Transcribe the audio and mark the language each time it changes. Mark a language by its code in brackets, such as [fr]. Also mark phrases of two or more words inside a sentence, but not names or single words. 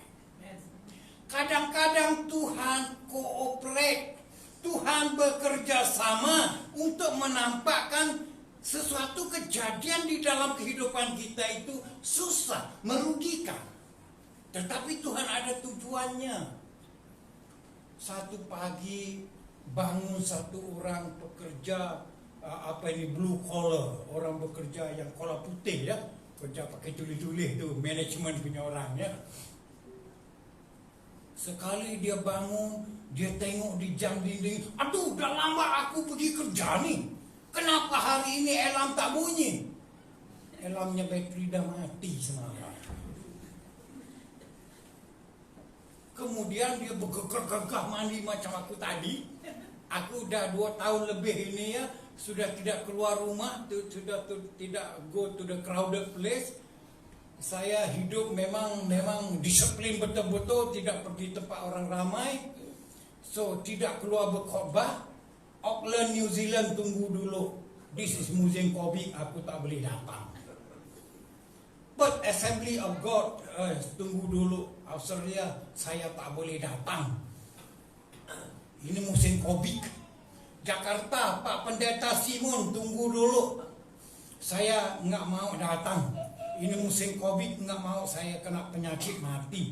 [ms] Kadang-kadang Tuhan cooperate, Tuhan bekerja sama untuk menampakkan sesuatu kejadian di dalam kehidupan kita itu susah, merugikan. Tetapi Tuhan ada tujuannya. Satu pagi bangun satu orang pekerja [en] blue collar, [ms] orang bekerja yang kola putih ya, kerja pakai tulis-tulis tu, manajemen punya orang ya. Sekali dia bangun, dia tengok di jam dinding, aduh dah lama aku pergi kerja ni, kenapa hari ini alarm tak bunyi? Alarmnya bateri dah mati semalam. Kemudian dia bergegah mandi macam aku tadi. Aku dah 2 tahun lebih ini ya, sudah tidak keluar rumah, sudah tidak [en] go to the crowded place. [ms] Saya hidup memang disiplin betul-betul, tidak pergi tempat orang ramai. So tidak keluar berkhotbah. Auckland, New Zealand tunggu dulu. [en] This is [ms] musim COVID, aku tak boleh datang. [en] But Assembly of God, [ms] tunggu dulu, Australia, saya tak boleh datang. Ini musim COVID. Jakarta, Pak Pendeta Simon, tunggu dulu. [id] Saya nggak mau datang. Ini musim COVID, nggak mau saya kena penyakit mati.